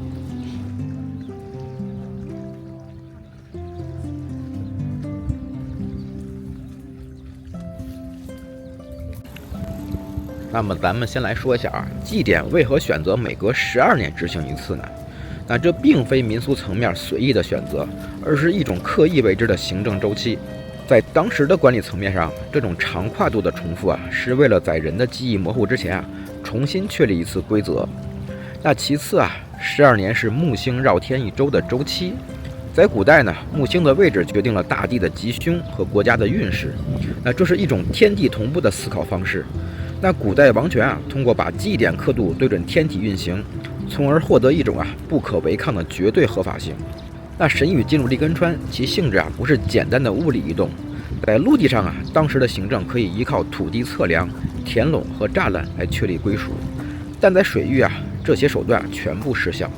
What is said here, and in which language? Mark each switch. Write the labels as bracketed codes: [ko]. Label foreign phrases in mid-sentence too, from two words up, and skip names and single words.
[zh] 那麼咱們先來說一下啊，祭典為何選擇每隔12年執行一次呢？那這並非民俗層面隨意的選擇，而是一種刻意為之的行政周期。在當時的管理層面上，這種長跨度的重複啊，是為了在人的記憶模糊之前啊，重新確立一次規則。那其次啊，12年是木星繞天一周的周期。在古代呢，木星的位置決定了大地的吉凶和國家的運勢。那這是一種天地同步的思考方式。那古代王權啊，通過把祭典刻度對準天體運行，從而獲得一種不可違抗的絕對合法性。那神宇進入立根川，其性質不是簡單的物理移动。在陸地上當時的行政可以依靠土地測量、填隴和柵欄來確立歸屬，但在水域這些手段全部失效。